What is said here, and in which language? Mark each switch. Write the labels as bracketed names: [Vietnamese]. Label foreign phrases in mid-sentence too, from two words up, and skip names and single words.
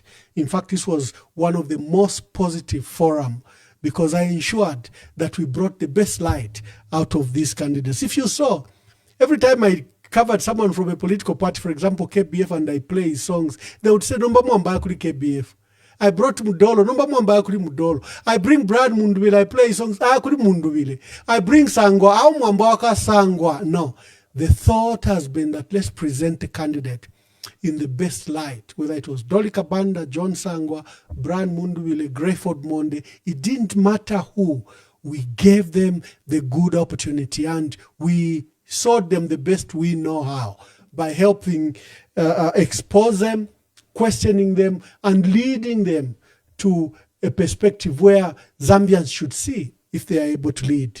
[English] In fact, this was one of the most positive forum because I ensured that we brought the best light out of these candidates. If you saw, every time I covered someone from a political party, for example, KBF, and I play his songs, they would say, [Bemba] Nomba mwambaya kuri KBF. [English] I brought [Bemba] Mudolo, Nomba mwambaya kuri Mudolo. [English] I bring Brad Munduvile, I play his songs, kuri Munduvile. I bring Sangwa, [Bemba] au mwambaya ka [English] Sangwa. No, the thought has been that let's present a candidate in the best light, whether it was Dolly Kabanda, John Sangwa, Brad Munduvile, Grayford Monde, it didn't matter who. We gave them the good opportunity and we showed them the best we know how by helping expose them, questioning them, and leading them to a perspective where Zambians should see if they are able to lead.